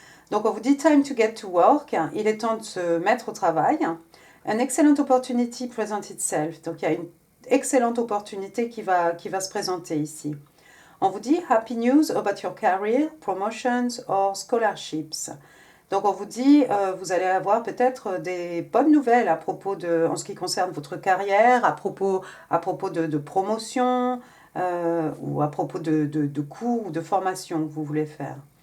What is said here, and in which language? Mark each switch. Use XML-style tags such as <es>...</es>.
<fr>Donc, on vous dit</fr> <en>time to get to work.</en> <fr>Il est temps de se mettre au travail.</fr> <en>An excellent opportunity presents itself.</en> <fr>Donc, il y a une excellente opportunité qui va se présenter ici. On vous dit</fr> <en>happy news about your career, promotions or scholarships.</en> <fr>Donc, on vous dit, vous allez avoir peut-être des bonnes nouvelles à propos en ce qui concerne votre carrière, à propos de promotion ou à propos de cours ou de formation que vous voulez faire.</fr>